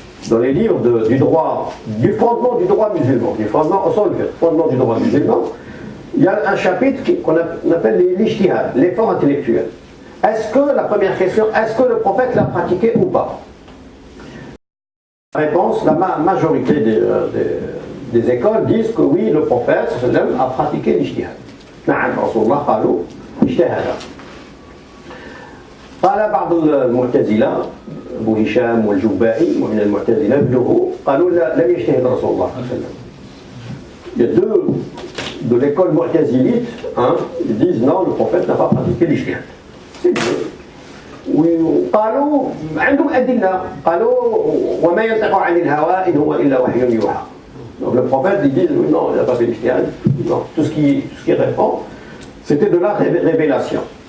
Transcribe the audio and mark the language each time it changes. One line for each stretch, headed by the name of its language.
French: Dans les livres du droit, du fondement du droit musulman, du fondement du droit musulman, il y a un chapitre qu'on appelle l'ijtihad, l'effort intellectuel. La première question, est-ce que le prophète l'a pratiqué ou pas? La réponse, la majorité des écoles disent que oui, le prophète a pratiqué l'ijtihad.
Arabic: نعم رسول الله قالوا اجتهد. قال بعض المعتزلة أبو هشام والجبائي ومن المعتزلة ابنه قالوا لم يجتهد رسول الله صلى الله عليه وسلم.
French: Il y a deux de l'école mu'tazilite, ils disent non, le prophète n'a pas pratiqué l'ijtihad. C'est deux.
Arabic: وقالوا عندهم أدلة قالوا وما ينطق عن الهوى إن هو إلا وحي يوحى.
French: Donc le prophète ils disent non, il n'a pas fait l'ijtihad. Non, tout ce qui répond, c'était de la révélation.